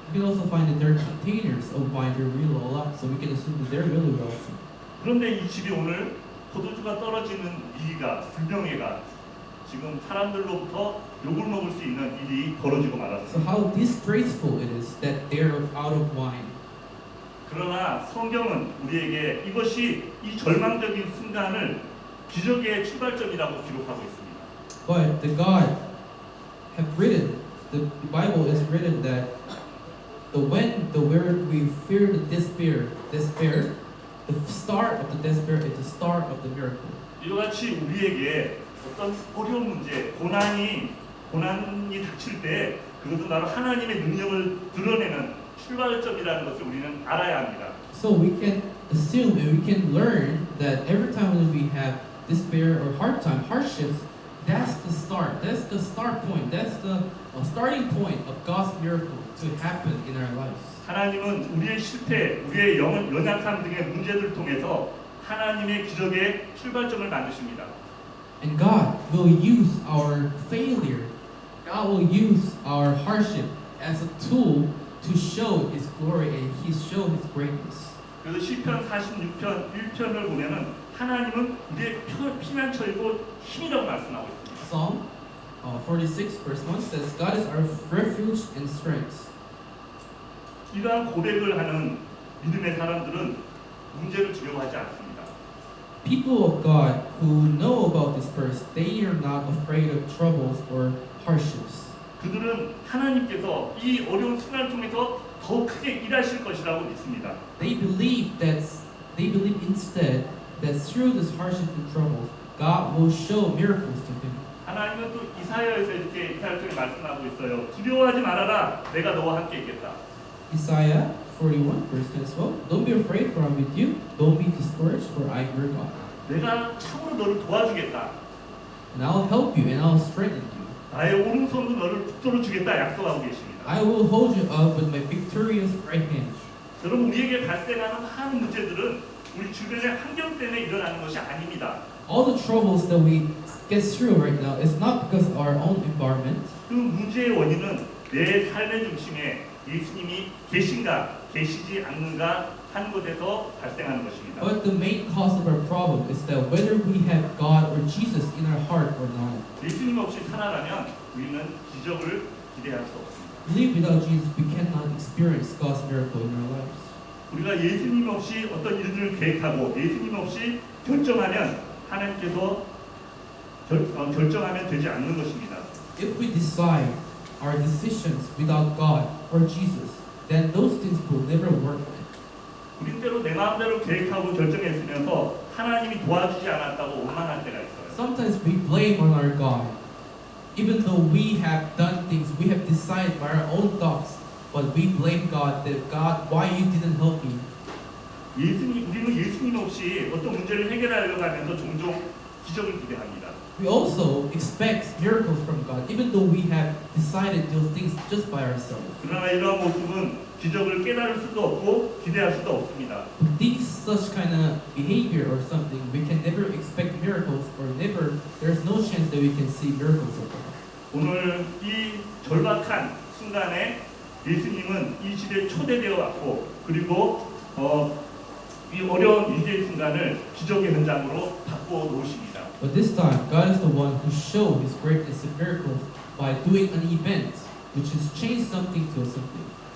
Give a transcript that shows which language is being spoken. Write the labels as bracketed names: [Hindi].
[English] We can also find that their containers of wine are really a lot, so we can assume that they're really wealthy. [Korean] 그런데 이 집이 오늘 포도주가 떨어지는 위기가 불명예가 지금 사람들로부터 욕을 먹을 수 있는 일이 벌어지고 [English] So [Korean] 말았습니다. [English] how disgraceful it is that they're out of wine. [Korean] 그러나 성경은 우리에게 이것이 이 절망적인 순간을 기적의 출발점이라고 기록하고 있습니다. [English] But the God have written, the Bible is written that where we fear the despair, the start of the despair is the start of the miracle. [Korean] 이와 같이 우리에게 어떤 어려운 문제, 고난이 닥칠 때 그것은 바로 하나님의 능력을 드러내는 출발점이라는 것을 우리는 알아야 합니다. [English] So we can assume and we can learn that every time when we have despair or hard time, hardships, that's the start point, that's the starting point of God's miracle to happen in our lives. [Korean] 하나님은 우리의 실패, 우리의 연약함 등의 문제들을 통해서 하나님의 기적의 출발점을 만드십니다. [English] And God will use our failure, God will use our hardship as a tool to show His glory and He show His greatness. [Korean] 그래서 시편 46편 1편을 보면은 하나님은 우리의 피난처이고 힘이라고 말씀하고 있습니다. [English] Psalm 46 verse 1 says, God is our refuge and strength. [Korean] 이러한 고백을 하는 믿음의 사람들은 문제를 두려워하지 않습니다. [English] People of God who know about this verse, they are not afraid of troubles or hardships. [Korean] 그들은 하나님께서 이 어려운 순간을 통해서 더 크게 일하실 것이라고 믿습니다. [English] They believe instead that through this hardship and troubles, God will show miracles to him. [Korean] 하나님은 또 이사야에서 이렇게 통해 말씀하고 있어요. 두려워하지 말아라. 내가 너와 함께 있겠다. [English] Isaiah 41 verse 10 as well. Don't be afraid, for I'm with you. Don't be discouraged, for I am your God. [Korean] 내가 참으로 너를 도와주겠다. [English] And I'll help you and I'll strengthen you. [Korean] 나의 오른손도 너를 붙들어 주겠다 약속하고 계십니다. [English] I will hold you up with my victorious right hand. [Korean] 여러분 우리에게 발생하는 많은 문제들은 우리 주변의 환경 때문에 일어나는 것이 아닙니다. [English] All the troubles that we get through right now is not because of our own environment. [Korean] 그 문제의 원인은 내 삶의 중심에 예수님이 계신가 계시지 않는가 하는 것에서 발생하는 것입니다. [English] But the main cause of our problem is that whether we have God or Jesus in our heart or not. [Korean] 예수님 없이 살아가면 우리는 기적을 기대할 수 없습니다. [English] Live without Jesus, we cannot experience God's miracle in our lives. [Korean] 우리가 예수님 없이 어떤 일들을 계획하고 예수님 없이 결정하면 하나님께서 결정하면 되지 않는 것입니다. [English] If we decide our decisions without God or Jesus, then those things will never work. [Korean] 우린대로 내 마음대로 계획하고 결정했으면서 하나님이 도와주지 않았다고 원망할 때가 있어요. [English] Sometimes we blame on our God. even though we have done things, we have decided by our own thoughts, but we blame God that God, why you didn't help me? [Korean] 우리는 예수님 없이 어떤 문제를 해결하려고 하면서 종종 기적을 기대합니다. [English] We also expect miracles from God, even though we have decided those things just by ourselves. [Korean] 그러나 이러한 모습은 기적을 깨달을 수도 없고 기대할 수도 없습니다. [English] These such kind of behavior or something, we can never expect miracles, or never. There's no chance that we can see miracles of God. [Korean] 오늘 이 절박한 순간에 예수님은 이 집에 초대되어 왔고 그리고 이 어려운 위기의 순간을 기적의 현장으로 바꿔 놓으십니다. [English] But this time, God is the one who showed His greatness and miracles by doing an event, which has changed something to something.